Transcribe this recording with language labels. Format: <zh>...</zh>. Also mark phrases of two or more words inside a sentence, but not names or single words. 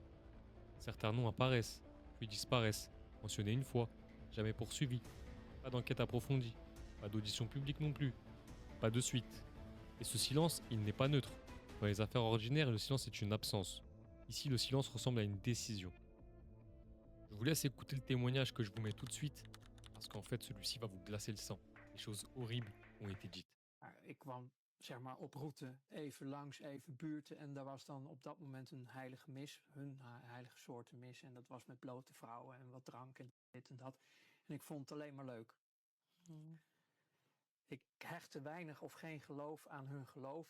<fr>Certains noms apparaissent, puis disparaissent, mentionnés une fois, jamais poursuivis, pas d'enquête approfondie, pas d'audition publique non plus, pas de suite. Et ce silence, il n'est pas neutre. Dans les affaires ordinaires, le silence est une absence. Ici, le silence ressemble à une décision. Je vous laisse écouter le témoignage que je vous mets tout de suite, parce qu'en fait, celui-ci va vous glacer le sang. Des choses horribles ont été dites.</fr> <nl>Ik kwam zeg maar op route even langs, even buurten. En daar was dan op dat moment een heilige mis, hun heilige soorten mis. En dat was met blote vrouwen en wat drank en dit en dat. En ik vond het alleen maar leuk. Mm. Ik hechtte weinig of geen geloof aan hun geloof.</nl>